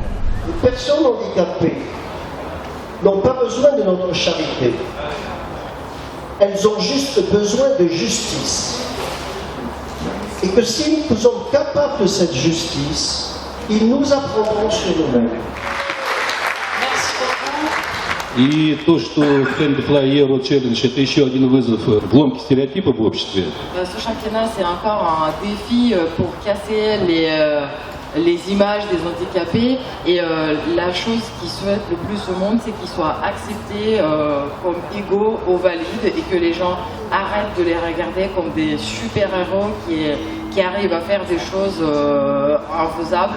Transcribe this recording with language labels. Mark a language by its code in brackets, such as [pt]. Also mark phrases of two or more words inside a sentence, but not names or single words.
[fr] Les personnes handicapées n'ont pas besoin de notre charité. Elles ont juste besoin de justice. Et que si nous sommes capables de cette justice, ils nous apprendront sur nous-mêmes. [ru] И то, что Handifly Euro Challenge, это еще один вызов в ломке стереотипов в обществе. [fr] Ce championnat, c'est encore un défi pour casser les images des handicapés. Et la chose qu'ils souhaitent le plus au monde, c'est qu'ils soient acceptés comme égaux aux valides et que les gens arrêtent de les regarder comme des super-héros qui arrivent à faire des choses infaisables.